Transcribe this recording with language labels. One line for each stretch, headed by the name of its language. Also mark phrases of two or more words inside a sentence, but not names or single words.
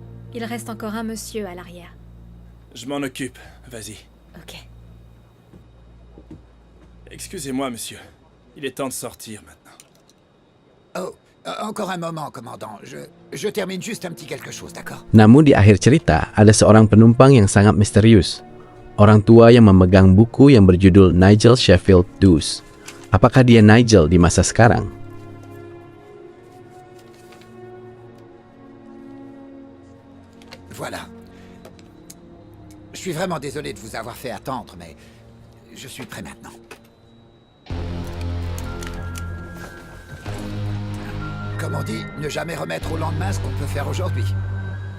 French: Il reste encore un monsieur à l'arrière. Je m'en occupe, vas-y. Ok. Excusez-moi, monsieur. Il est temps de sortir maintenant. Oh, encore un moment, commandant. Je termine juste un petit quelque chose, d'accord?
Indonesian: Namun di akhir cerita, ada seorang penumpang yang sangat misterius. Orang tua yang memegang buku yang berjudul Nigel Sheffield Deuce. Apakah dia Nigel di masa sekarang?
French: Voilà. Je suis vraiment désolé de vous avoir fait attendre, mais je suis prêt maintenant. Comme on dit, ne jamais remettre au lendemain ce qu'on peut faire aujourd'hui.